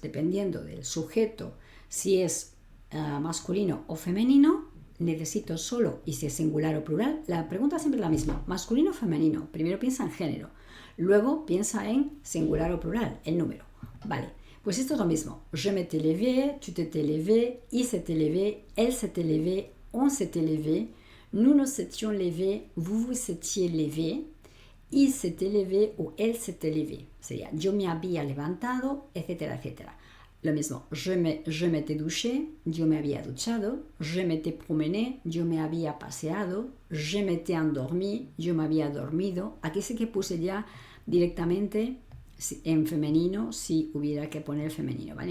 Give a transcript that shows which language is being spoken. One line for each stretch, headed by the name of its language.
Spanish: Dependiendo del sujeto, si es masculino o femenino, necesito solo, y si es singular o plural, la pregunta siempre es la misma, masculino o femenino. Primero piensa en género, luego piensa en singular o plural, el número. Vale, pues esto es lo mismo.
French: Je m'étais levé, tu t'étais levé, il s'était levé, elle s'était levée, on s'était levé, nous nous étions levés, vous vous étiez levé, il s'était levé o elle s'était levé.
Spanish: Sería yo me había levantado, etcétera, etcétera. Lo mismo,
French: je m'étais douché,
Spanish: yo me había duchado,
French: je m'étais promené,
Spanish: yo me había paseado,
French: je m'étais endormi,
Spanish: yo me había dormido. Aquí sí que puse ya directamente en femenino si hubiera que poner el femenino, ¿vale?